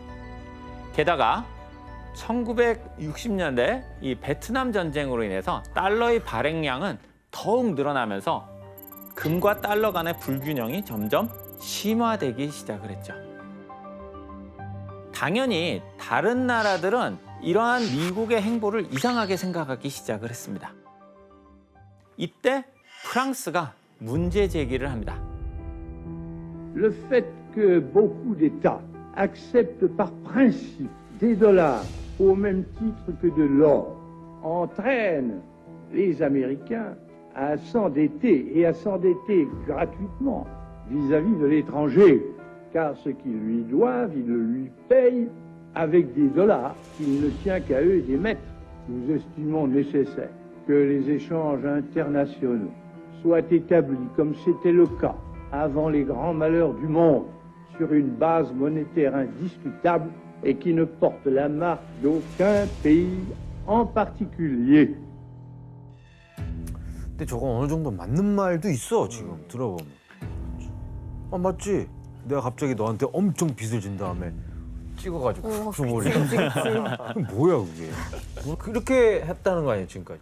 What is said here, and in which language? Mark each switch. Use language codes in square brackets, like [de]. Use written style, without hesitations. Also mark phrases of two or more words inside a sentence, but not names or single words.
[ko] 게다가 1960년대 이 베트남 전쟁으로 인해서 달러의 발행량은 더욱 늘어나면서 금과 달러 간의 불균형이 점점 심화되기 시작을 했죠. 당연히 다른 나라들은 이러한 미국의 행보를 이상하게 생각하기 시작을 했습니다. 이때 프랑스가 문제 제기를 합니다. [fr] Le fait que beaucoup d'États acceptent par principe des dollars au même titre que de l'or entraîne les Américains à s'endetter et à s'endetter gratuitement vis-à-vis de l'étranger, car ce qu'ils lui doivent, ils le lui payent avec des dollars qu'il ne tient qu'à eux d'émettre. Nous estimons nécessaire que les échanges internationaux soient établis comme c'était le cas avant les grands malheurs du monde, sur une base monétaire indiscutable et qui ne porte la marque d'aucun pays en particulier. [ko] 근데 저건 어느 정도 맞는 말도 있어 지금 들어보면. 아 맞지? 내가 갑자기 너한테 엄청 빚을 진 다음에 찍어가지고 줘버리. 뭐야 그게? 뭐 그렇게 했다는 거 아니야 지금까지?